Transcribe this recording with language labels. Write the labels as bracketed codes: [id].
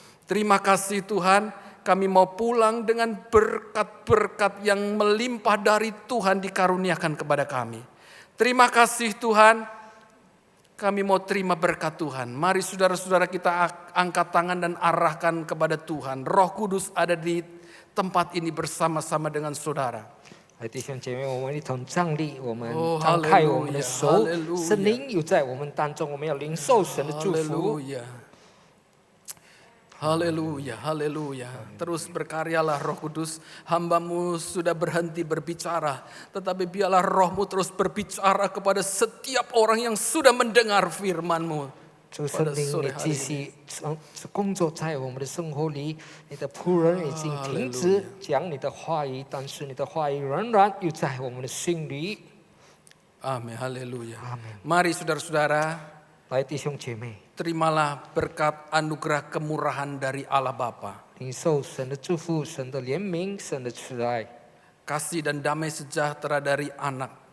[id] Terima kasih Tuhan, kami mau pulang dengan berkat-berkat yang melimpah dari Tuhan dikaruniakan kepada kami. Terima kasih Tuhan, kami mau terima berkat Tuhan. Mari saudara-saudara kita angkat tangan dan arahkan kepada Tuhan. Roh Kudus ada di tempat ini bersama-sama dengan saudara. [zh] 弟兄姐妹，我们一同站立，我们哦张开我们的手哈利路，亚圣灵有在我们当中，我们要领受神的祝福。 [id] Haleluya, haleluya. Terus berkaryalah Roh Kudus. Hamba-Mu sudah berhenti berbicara, tetapi biarlah Roh-Mu terus berbicara kepada setiap orang yang sudah mendengar firman-Mu. [zh] 主圣灵，你继续工作在我们的生活里。你的仆人已经停止讲你的话语，但是你的话语仍然有在我们的心里。 [id] Amin, haleluya. Amin. Mari saudara-saudara, [zh] 来，弟兄姐妹， [id] terimalah berkat anugerah kemurahan dari Allah Bapa. [zh] 领受神的祝福、神的怜悯、神的慈爱。 [id] Kasih dan damai sejahtera dari Anak.